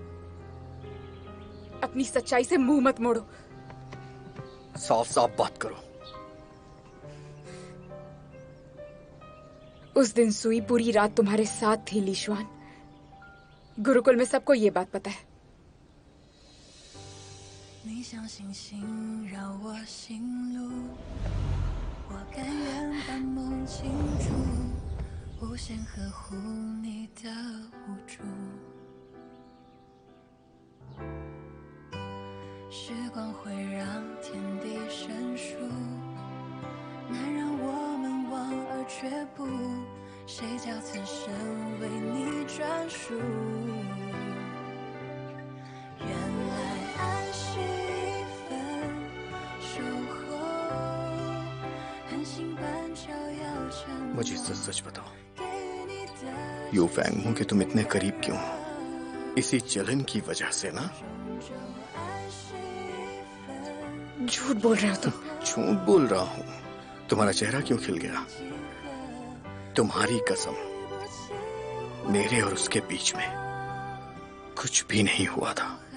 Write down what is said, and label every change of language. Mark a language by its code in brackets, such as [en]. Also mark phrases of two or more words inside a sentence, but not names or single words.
[hi] अपनी सच्चाई से मुंह मत मोड़ो। साफ साफ बात करो। उस दिन सुई पूरी रात तुम्हारे साथ थी लीश्वान। गुरुकुल में सबको ये बात पता है। [zh] 你像星星绕我心路，我甘愿把梦倾注，无限呵护你的无助。时光会让天地生疏，难让我们望而却步，谁叫此生为你专属？原来爱是一份守候，狠心般照耀成 [hi] मुझे सच सच बताओ, यू फैंग कि तुम इतने करीब क्यों हो? इसी जलन की वजह से ना? झूठ बोल रहे हो तुम। झूठ बोल रहा हूँ। तुम्हारा चेहरा क्यों खिल गया? तुम्हारी कसम, मेरे और उसके बीच में कुछ भी नहीं हुआ था।